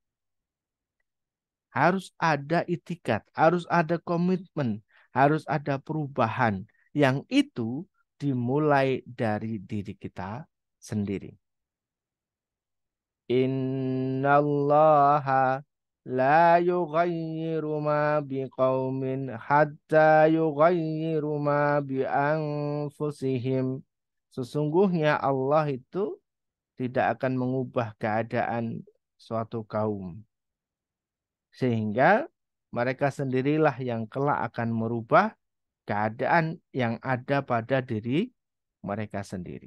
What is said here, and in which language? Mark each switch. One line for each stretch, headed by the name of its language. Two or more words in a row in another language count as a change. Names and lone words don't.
Indonesian: Harus ada itikat, harus ada komitmen, harus ada perubahan. Yang itu dimulai dari diri kita sendiri.
Arabic: إن الله لا يغير ما بقوم حتى يغيروا ما بأنفسهم.
Indonesian: Sesungguhnya Allah itu tidak akan mengubah keadaan suatu kaum sehingga mereka sendirilah yang kelak akan merubah keadaan yang ada pada diri mereka sendiri.